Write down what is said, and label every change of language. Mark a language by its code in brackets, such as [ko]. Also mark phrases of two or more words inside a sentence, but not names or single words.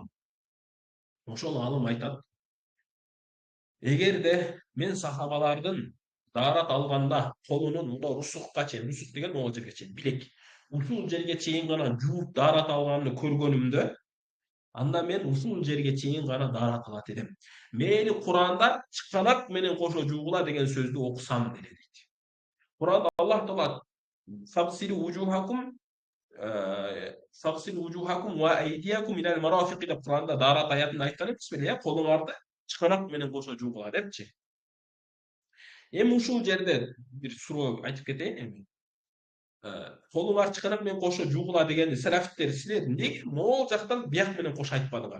[ky] Ошол алым айтат, эгерде мен сахабалардын даарат алганда колунун мындай русукка чейин, русук деген могул жерге чейин, билек, ушул жерге чейин гана жууп даарат алганын көргөнүмдө, анда мен ушул жерге чейин гана даарат алат элем. Мейли Куранда чыканак менен кошо жуугула деген сөздү окусам деле дейт. Куранда Аллах Таала [ar] فاغسلوا وجوهكم فاغسلوا وجوهكم وأيديكم إلى المرافق [ky] деп Куранда даарат аятында айткан эмес беле, колуңарды чыканак менен кошо жуугула депчи. Эми ушул жерде бир суроо айтып кетейин эми. Колуңар чыканак менен кошо жуугула дегенди салафиттер силер неге могул жактан бияк менен кошо айтпадыңар?